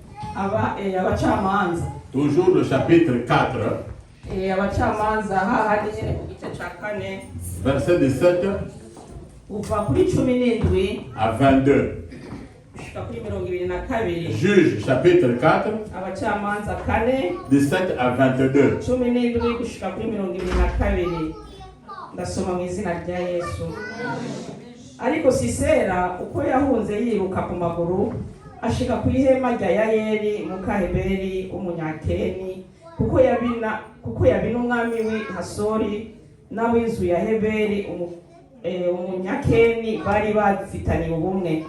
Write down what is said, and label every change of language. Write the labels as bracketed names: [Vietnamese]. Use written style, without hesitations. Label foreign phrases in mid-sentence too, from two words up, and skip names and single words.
[French] Toujours le chapitre 4. Verset 17 à 22. Juge chapitre 4. 17 à 22. [Kinyarwanda] Ariko Sisera uko yahunze yiruka ku maguru ashika ku ihema rya Yayeli mukaheberi umunyakeni kuko yabina umwami w'Hasori n'aw'inzu ya Heberi umunyakeni bari bafitaniye ubumwe.